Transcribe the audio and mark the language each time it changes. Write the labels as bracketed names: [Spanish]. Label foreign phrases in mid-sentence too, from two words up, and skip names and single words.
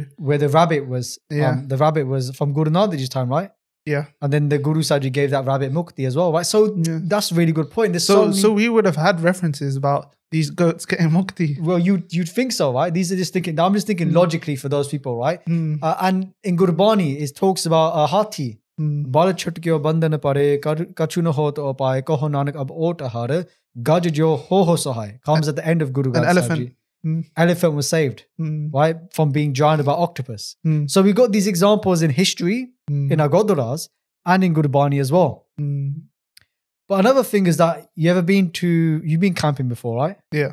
[English] Where the rabbit was, the rabbit was from Guru Nanak Dev's time, right? Yeah. And then the Guru Sahib Ji gave that rabbit mukti as well, right? So that's a really good point. There's so we would have had references about these goats getting mukti. Well, you'd think so, right? These are just thinking, I'm just thinking logically for those people, right? And in Gurbani, it talks about a hathi. [Punjabi] ਬਲ ਛੁਟਕਿਓ ਬੰਧਨ ਪਰੇ, ਕਛੂ ਨੋ ਹੋ ਤੋ ਪਾਏ, ਕਹੋ ਨਾਨਕ ਅਬ ਓਟ ਅਹਰ, ਗਜ ਜੋ ਹੋ ਸਹਾਈ. [English] Comes at the end of Guru Granth Sahib Ji. Elephant was saved, right? From being drowned by octopus. So we got these examples in history, in our Gurdwaras, and in Gurbani as well. But another thing is that you've been camping before, right? Yeah.